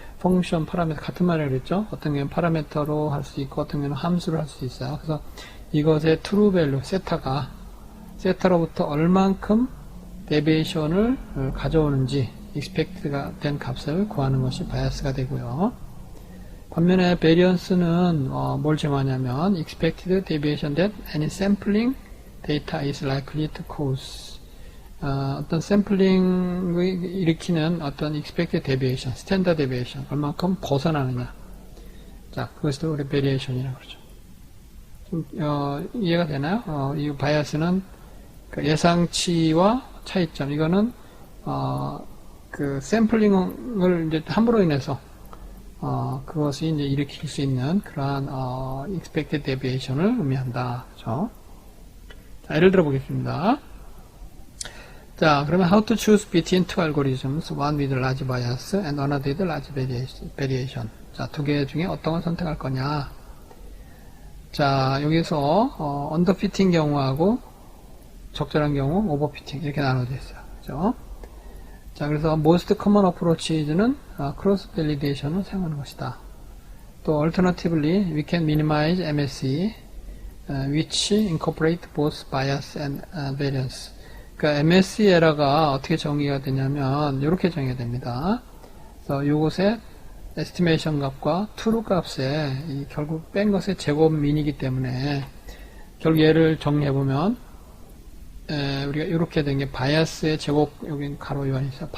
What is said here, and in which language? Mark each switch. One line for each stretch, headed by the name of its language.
Korean: 펑션, 파라미터 같은 말을 그랬죠. 어떤 경우는 파라미터로 할 수 있고 어떤 경우는 함수를 할 수 있어요. 그래서 이것의 true value 세타로부터 얼만큼 데비에이션을 가져오는지 expected가 된 값을 구하는 것이 바이어스가 되고요. 반면에 베리언스는 뭘 정하냐면
English: expected deviation that any sampling data is likely to cause.
Korean: 어떤 샘플링을 일으키는 어떤 expected deviation, standard deviation, 얼만큼 벗어나느냐. 자, 그것도 우리 variation이라고 그러죠. 좀, 이해가 되나요? 이 바이어스는 그 예상치와 차이점, 이거는, 그 샘플링을 이제 함으로 인해서, 그것이 이제 일으킬 수 있는 그러한, expected deviation을 의미한다. 그죠? 자, 예를 들어 보겠습니다.
English: 자, 그러면 how to choose between two algorithms, one with large bias and another with large variation.
Korean: 자, 두 개 중에 어떤 걸 선택할 거냐. 자, 여기서 언더피팅 경우하고 적절한 경우 오버피팅 이렇게 나눠져 있어요. 그죠?
English: 자, 그래서 most common approach는 cross validation을
Korean: 사용하는 것이다.
English: 또 alternatively, we can minimize MSE, which incorporate both bias and variance.
Korean: 그러니까 MSE 에러가 어떻게 정의가 되냐면 이렇게 정의가 됩니다. 그래서 이곳에 estimation 값과 true 값에 결국 뺀 것의 제곱 민이기 때문에 결국 얘를 정리해 보면 우리가 이렇게 된 게 바이어스의 제곱, 여기 가로 요한이 있어요.